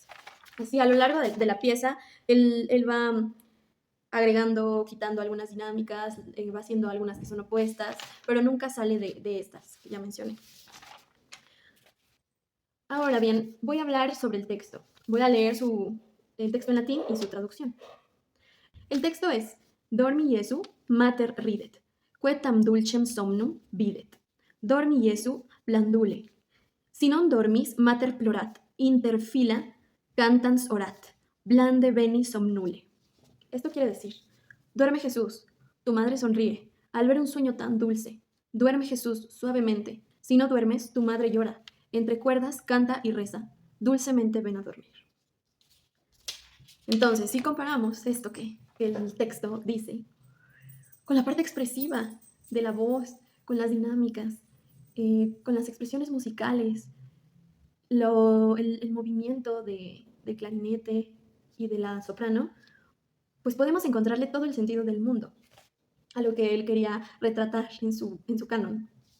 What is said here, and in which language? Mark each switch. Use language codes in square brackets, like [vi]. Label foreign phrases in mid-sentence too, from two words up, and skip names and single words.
[es] Así, a lo largo de la pieza, él va agregando, quitando algunas dinámicas, va haciendo algunas que son opuestas, pero nunca sale de estas que ya mencioné. Ahora bien, voy a hablar sobre el texto. Voy a leer el texto en latín y su traducción. El texto es: [la] Dormi Jesu mater ridet, quetam dulcem somnum videt. Dormi Jesu blandule. Si non dormis mater plorat, interfila cantans orat, blande beni somnule. [es] Esto quiere decir, duerme Jesús, tu madre sonríe, al ver un sueño tan dulce. Duerme Jesús suavemente, si no duermes, tu madre llora. Entre cuerdas canta y reza, dulcemente ven a dormir. Entonces, si comparamos esto que el texto dice con la parte expresiva de la voz, con las dinámicas, con las expresiones musicales, el movimiento del clarinete y de la soprano, pues podemos encontrarle todo el sentido del mundo a lo que él quería retratar en su canon.